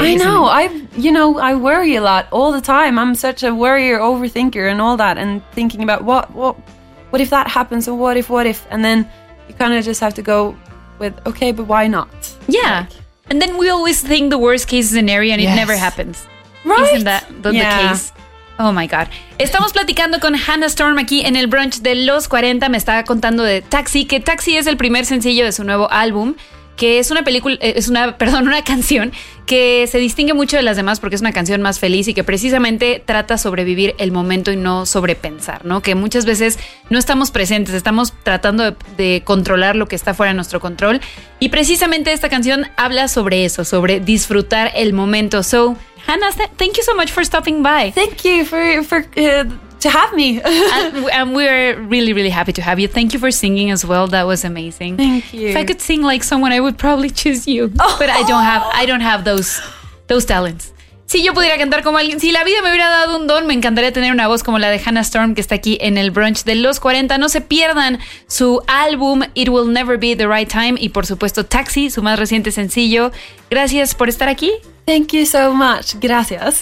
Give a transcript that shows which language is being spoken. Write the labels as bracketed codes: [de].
[en] I know, I worry a lot all the time. I'm such a worrier, overthinker and all that, and thinking about what if that happens, or what if, and then you kind of just have to go with, okay, but why not? Yeah. Like, and then we always think the worst case scenario and it never happens. Right? Isn't that the case? Oh my God. [es] Estamos platicando con Hannah Storm aquí en el brunch de Los 40. Me estaba contando de Taxi, que Taxi es el primer sencillo de su nuevo álbum, que es una película, es una, perdón, una canción que se distingue mucho de las demás porque es una canción más feliz y que precisamente trata sobre vivir el momento y no sobre pensar, ¿no? Que muchas veces no estamos presentes, estamos tratando de controlar lo que está fuera de nuestro control. Y precisamente esta canción habla sobre eso, sobre disfrutar el momento. [en] So, Hannah, thank you so much for stopping by. Thank you to have me. And we are really, really happy to have you. Thank you for singing as well. That was amazing. Thank you. If I could sing like someone, I would probably choose you. Oh. But I don't have those talents. [es] Si yo pudiera cantar como alguien, si la vida me hubiera dado un don, me encantaría tener una voz como la de Hannah Storm, que está aquí en el brunch de Los 40. No se pierdan su álbum It Will Never Be the Right Time y por supuesto Taxi, su más reciente sencillo. Gracias por estar aquí. [en] Thank you so much. [es] Gracias.